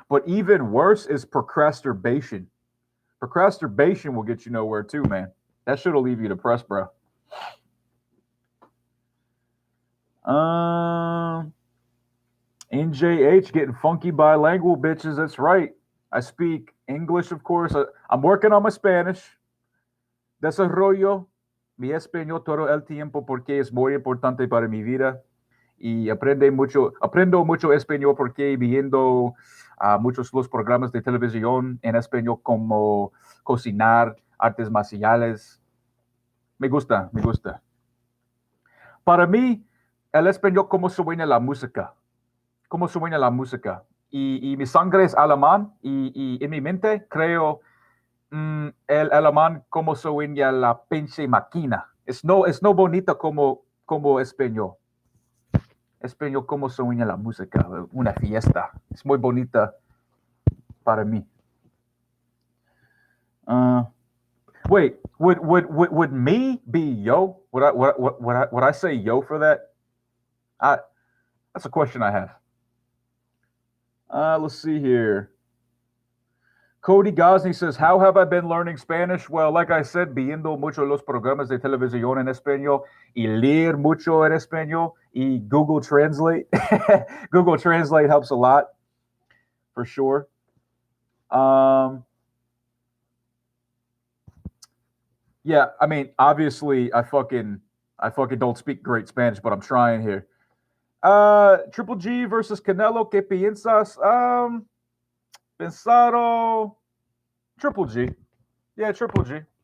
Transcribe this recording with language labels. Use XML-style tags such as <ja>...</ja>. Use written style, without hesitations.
<en>But even worse is procrastination. Procrastination will get you nowhere too, man. That shit'll leave you depressed, bro. Um, NJH getting funky bilingual bitches. That's right. I speak English, of course. I'm working on my Spanish.</en> <es>Desarrollo mi español todo el tiempo porque es muy importante para mi vida. Y aprendo mucho español porque viendo muchos los programas de televisión en español como cocinar, artes marciales. Me gusta, me gusta. Para mí, el español como suena la música, cómo suena la música. Y mi sangre es alemán y en mi mente creo el alemán como suena la pinche máquina. Es no bonito como español. Español como suena la música, una fiesta. Es muy bonita para mí.</es> <en>Uh, Wait, would me be yo? Would I say yo for that? I That's a question I have. Let's see here. Cody Gosney says, "How have I been learning Spanish?" Well, like I said,</en> <es>viendo mucho los programas de televisión en español y leer mucho en español y Google Translate.</es> <en>Google Translate helps a lot, for sure. Um, yeah, I mean, obviously, I fucking don't speak great Spanish, but I'm trying here. Triple G versus Canelo.</en> <es>¿Qué piensas? Pensado.</es> <en>Triple G. Yeah, Triple G.</en>